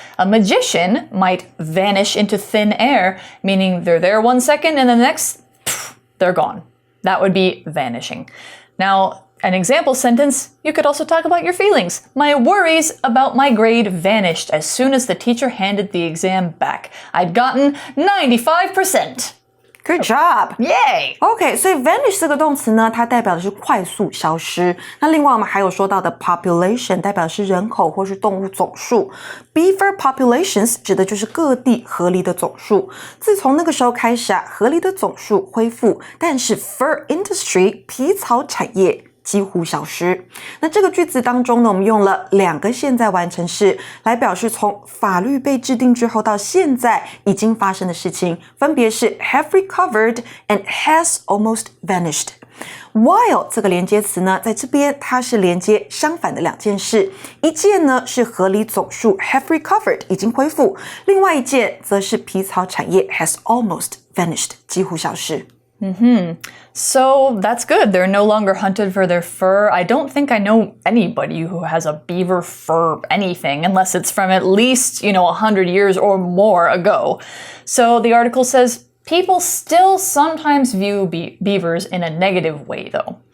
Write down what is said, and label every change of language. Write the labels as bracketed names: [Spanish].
[English] A magician might vanish into thin air, meaning they're there 1 second and the next, they're gone. That would be vanishing. Now, an example sentence, you could also talk about your feelings. My worries about my grade vanished as soon as the teacher handed the exam back. I'd gotten 95%. Good job! Yay! [Chinese] OK, 所以 vanish 这个动词呢，它代表的是快速消失。那另外我们还有说到的 population 代表的是人口或是动物总数。 [English] Beaver populations [Chinese] 指的就是各地河狸的总数。自从那个时候开始啊，河狸的总数恢复，但是 [English] fur industry [Chinese] 皮草产业几乎消失。那这个句子当中呢，我们用了2个现在完成式来表示从法律被制定之后到现在已经发生的事情，分别是 [English] have recovered and has almost vanished。 [Chinese] While 这个连接词呢，在这边它是连接相反的2件事，一件呢是河狸总数 [English] have recovered [Chinese] 已经恢复，另外一件则是皮草产业 [English] has almost vanished [Chinese] 几乎消失。 [English] So that's good. They're no longer hunted for their fur. I don't think I know anybody who has a beaver fur anything unless it's from at least, 100 years or more ago. So the article says people still sometimes view beavers in a negative way, though.